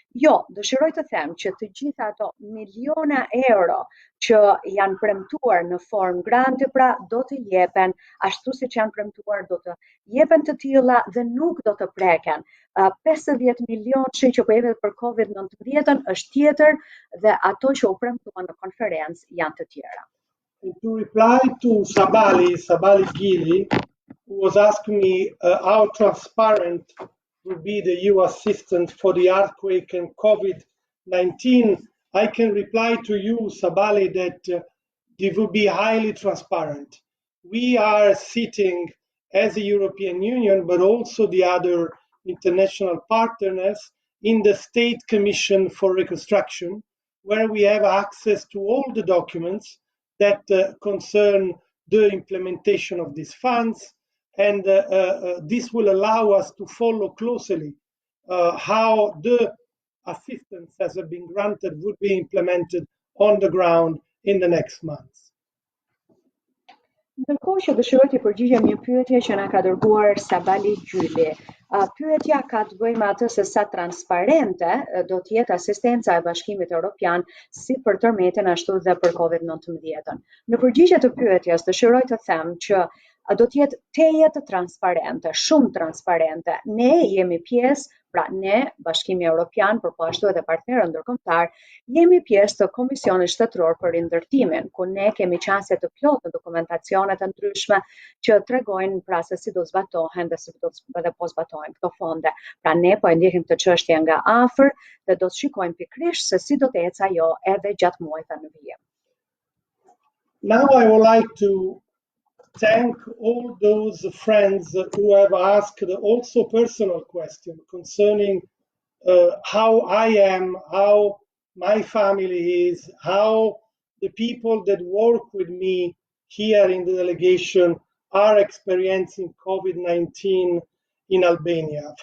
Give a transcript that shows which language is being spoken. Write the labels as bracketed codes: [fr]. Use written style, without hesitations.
[sq] Jo, dëshiroj të them që të gjitha ato miliona euro që janë premtuar në formë granti, pra do të jepen ashtu siç janë premtuar, do të jepen të tilla dhe nuk do të preken. 50 milionë që po jepet për COVID-19 është tjetër dhe ato që u premtuan në konferencë janë të tjera. [en] And to reply to Sabali Gili, who was asking me how transparent will be the EU assistance for the earthquake and COVID-19, I can reply to you, Sabali, that it will be highly transparent. We are sitting as a European Union, but also the other international partners, in the State Commission for Reconstruction, where we have access to all the documents that concern the implementation of these funds, and this will allow us to follow closely how the assistance that has been granted would be implemented on the ground in the next months. [sq] Ndërkohë që dëshiroj të përgjigjem një pyetje që na ka dërguar Sabali Gjyli. Pyetja ka të bëjë me atë se sa transparente do të jetë asistenca e Bashkimit Evropian si për tërmetin ashtu dhe për COVID-19. Në përgjigje të pyetjes dëshiroj të them që do të jetë tejet transparente, shumë transparente. Ne jemi pjesë, pra ne, Bashkimi Evropian, por po ashtu edhe partnerët ndërkombëtar, jemi pjesë të Komisionit Shtetëror për Rindërtimin, ku ne kemi çënëse të plotë në dokumentacionet e ndryshme që tregojnë pra se si do zbatohen dhe si do edhe po zbatohen këto fonde. Pra ne po e ndjehim këtë çështje nga afër dhe do të shikojmë pikërisht se si do të ecë ajo edhe gjatë muajve në vijim. [en] Now I would like to thank all those friends who have asked also personal questions concerning how I am, how my family is, how the people that work with me here in the delegation are experiencing COVID-19 in Albania.